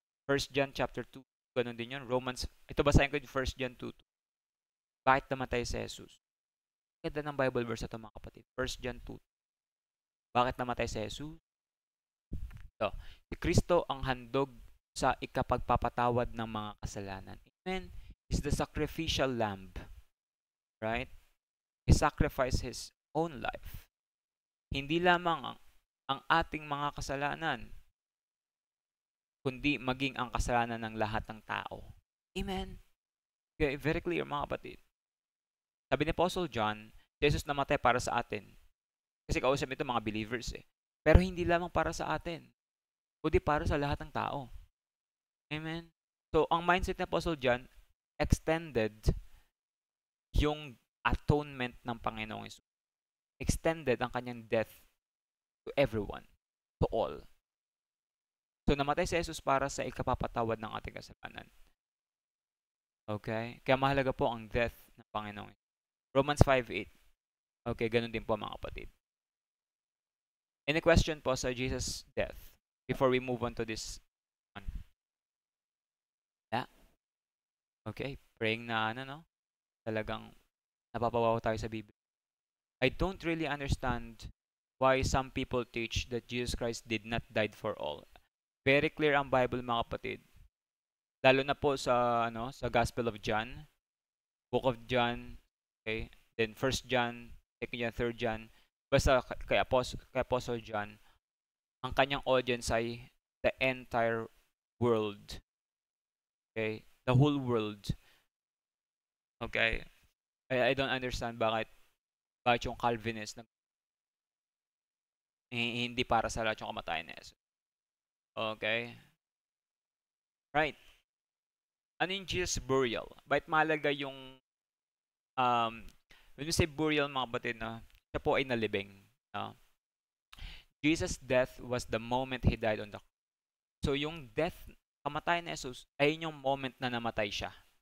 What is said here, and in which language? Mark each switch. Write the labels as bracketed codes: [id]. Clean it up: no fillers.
[tl] 1 John chapter 2, ganun din yun. Ito basahin ko yung 1 John 2. Bakit namatay si Jesus? Ganda ng Bible verse ito, mga kapatid. 1 John 2. Bakit namatay si Jesus? So, si Kristo ang handog sa ikapagpapatawad ng mga kasalanan. Amen? [en] He's the sacrificial lamb. Right? He sacrificed His own life. [tl] Hindi lamang ang ating mga kasalanan, kundi maging ang kasalanan ng lahat ng tao. Amen? [en] Okay, very clear, [tl] mga kapatid. Sabi ni Apostle John, Jesus namatay para sa atin. Kasi kausap nito mga believers eh. Pero hindi lamang para sa atin, kundi para sa lahat ng tao. Amen? So, ang mindset ni Apostle John, extended yung atonement ng Panginoong Hesus. [en] Extended ang kanyang death to everyone, to all. [tl] So, namatay si Jesus para sa ikapapatawad ng ating kasalanan. Okay? Kaya mahalaga po ang death ng Panginoong Hesus. [en] Romans 5:8. Okay, [tl] ganun din po, mga kapatid. [en] Any question po sa Jesus' death before we move on to this one? Yeah. [tl] Okay, praying na talagang napapawaw tayo sa Biblia. [en] I don't really understand why some people teach that Jesus Christ did not die for all. [tl] Very clear ang Bible, mga kapatid. Lalo na po sa sa Gospel of John, Book of John, okay? [en] Then 1 John, 2 John, 3 John. [tl] Basta kay [en] Apostle John, ang kanyang audience ay the entire world. Okay? The whole world. Okay? I don't understand [tl] bakit yung Calvinist hindi para sa lahat yung kamatayan ni Jesus. Okay? Right. Ano yung Jesus burial? Bakit mahalaga yung [en] when you say burial, [tl] mga kapatid, siya po ay nalibing. [en] Jesus' death was the moment He died on the cross. [tl] So yung death, kamatayan ni Jesus, ay yung moment na namatay siya.